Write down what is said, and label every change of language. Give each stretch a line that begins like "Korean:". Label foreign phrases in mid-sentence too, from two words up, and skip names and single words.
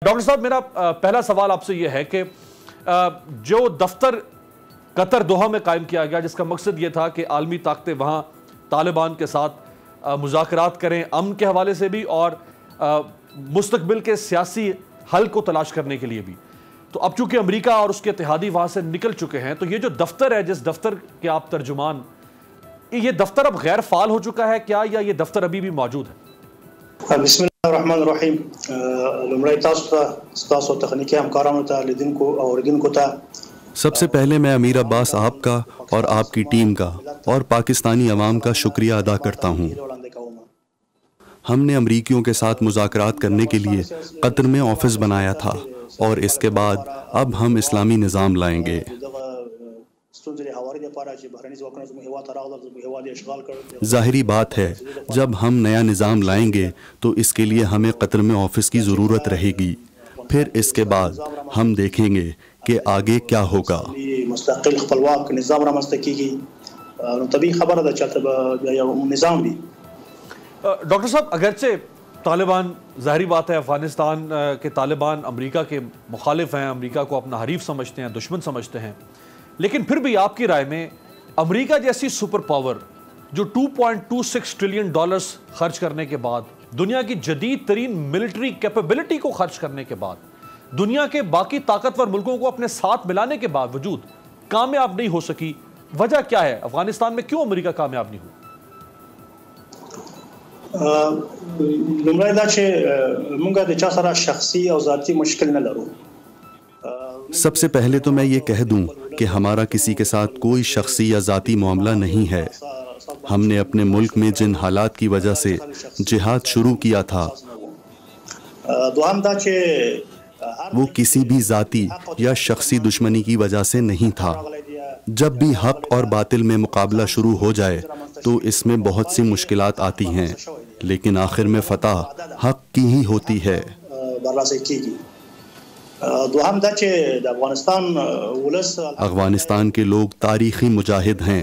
Urdu: ڈاکٹر صاحب میرا پہلا سوال آپ سے یہ ہے کہ جو دفتر قطر دوحہ میں قائم کیا گیا جس کا مقصد یہ تھا کہ عالمی طاقتیں وہاں طالبان کے ساتھ مذاکرات کریں امن کے حوالے سے بھی اور مستقبل کے سیاسی حل کو تلاش کرنے کے لیے بھی، تو اب چونکہ امریکہ اور اس کے اتحادی وہاں سے نکل چکے ہیں تو یہ جو دفتر ہے جس دفتر کے آپ ترجمان، یہ دفتر اب غیر فعال ہو چکا ہے کیا یا یہ دفتر ابھی بھی موجود ہے؟
Arabic: بسم الله الرحمن الرحیم.
Pashto: لمړی تاسو تخنیکی همکارانو ته لیدونکو او اوریدونکو ته
Urdu: سب سے پہلے میں امیر عباس آپ کا اور آپ کی ٹیم کا اور پاکستانی عوام کا شکریہ ادا کرتا ہوں. ہم نے امریکیوں کے ساتھ مذاکرات کرنے کے لیے قطر میں آفس بنایا تھا اور اس کے بعد اب ہم اسلامی نظام لائیں گے. ظاہری بات ہے جب ہم نیا نظام لائیں گے تو اس کے لیے ہمیں قطر میں آفس کی ضرورت رہے گی. پھر اس کے بعد ہم دیکھیں گے کہ آگے کیا ہوگا.
Pashto: مستقل خپلواک نظام رامنځته کیږي نو طبیعي خبره ده چې یو نظام وي.
Urdu: ڈاکٹر صاحب اگرچہ طالبان ظاہری بات ہے افغانستان کے طالبان امریکہ کے مخالف ہیں، امریکہ کو اپنا حریف سمجھتے ہیں، دشمن سمجھتے ہیں، لیکن پھر بھی آپ کی رائے میں امریکہ جیسی
English: super power
Urdu: جو $2.26 ٹریلین خرچ کرنے کے بعد، دنیا کی جدید ترین
English: military capability
Urdu: کو خرچ کرنے کے بعد، دنیا کے باقی طاقتور ملکوں کو اپنے ساتھ ملانے کے باوجود کامیاب نہیں ہو سکی، وجہ کیا ہے؟ افغانستان میں کیوں امریکہ کامیاب نہیں ہوا؟
Pashto: لومړی دا چې موږ د چا سره شخصي او ذاتی مشکل نه لرو.
Urdu: سب سے پہلے تو میں یہ کہہ دوں کہ ہمارا کسی کے ساتھ کوئی شخصی یا ذاتی معاملہ نہیں ہے. ہم نے اپنے ملک میں جن حالات کی وجہ سے جہاد شروع کیا تھا
Pashto: دوام دا چې
Urdu: وہ کسی بھی ذاتی یا شخصی دشمنی کی وجہ سے نہیں تھا. جب بھی حق اور باطل میں مقابلہ شروع ہو جائے تو اس میں بہت سی مشکلات آتی ہیں، لیکن آخر میں فتح حق کی ہی ہوتی ہے. افغانستان کے لوگ تاریخی مجاہد ہیں.